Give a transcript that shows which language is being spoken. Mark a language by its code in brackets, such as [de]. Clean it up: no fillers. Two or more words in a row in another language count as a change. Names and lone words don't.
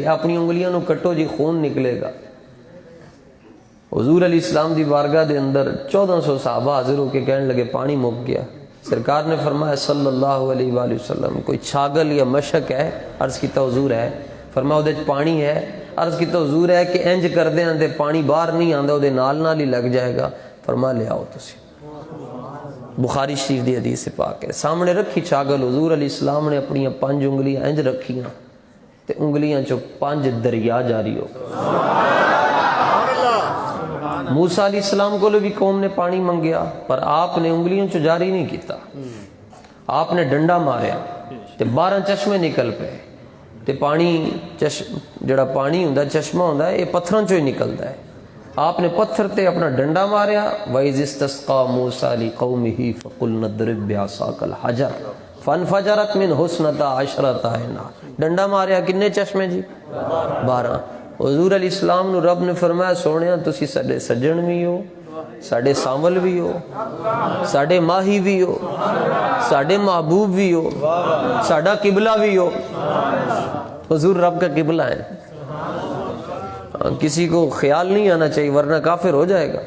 [pa] اپنی انگلیاں نو کٹو جی، خون نکلے گا. حضور علیہ السلام دی بارگاہ دے اندر 1400 صحابہ حاضر ہو کے کہنے لگے پانی مک گیا. [ur] سرکار نے فرمایا [ar] صلی اللہ علیہ وآلہ وسلم [ur] کوئی چھاگل یا مشک ہے؟ [pa] عرض کیتا حضور ہے. فرمایا اودے پانی ہے؟ عرض کیتا حضور ہے کہ انج کر دیں اندے پانی باہر نہیں آندا، اودے نال ہی لگ جائے گا. فرمایا لے آؤ تسی. بخاری شریف دی حدیث پاک ہے. سامنے رکھی چھاگل، حضور علیہ السلام نے اپنی 5 انگلیاں انج رکھیاں تے انگلیاں چو 5 دریا جاری ہو. موسیٰ علیہ السلام کو بھی قوم نے پانی منگیا پر آپ نے انگلیوں چو جاری نہیں کیتا. آپ نے ڈنڈا ماریا تے 12 چشمے نکل پے تے پانی جڑا پانی ہوندا چشمہ ہوندا ہے یہ پتھراں چوں ہی نکلدا ہے. آپ نے پتھر تے اپنا ڈنڈا ماریا. [ar] وَإِذِ اسْتَسْقَىٰ مُوسَىٰ لِقَوْمِهِ فَقُلْنَا اضْرِب بِّعَصَاكَ الْحَجَرَ فَانْفَجَرَتْ مِنْهُ اثْنَتَا عَشْرَةَ عَيْنًا. [pa] ڈنڈا ماریا کنے چشمے جی؟ 12. حضور علیہ السلام نو رب نے فرمایا سونیا تسی ساڈے سجن بھی ہو, ساڈے سانول بھی ہو, ساڈے ماہی بھی ہو, ساڈے محبوب بھی ہو, ساڈا قبلہ بھی ہو. [ur] حضور رب کا قبلہ ہے. کسی کو خیال نہیں آنا چاہیے ورنہ کافر ہو جائے گا.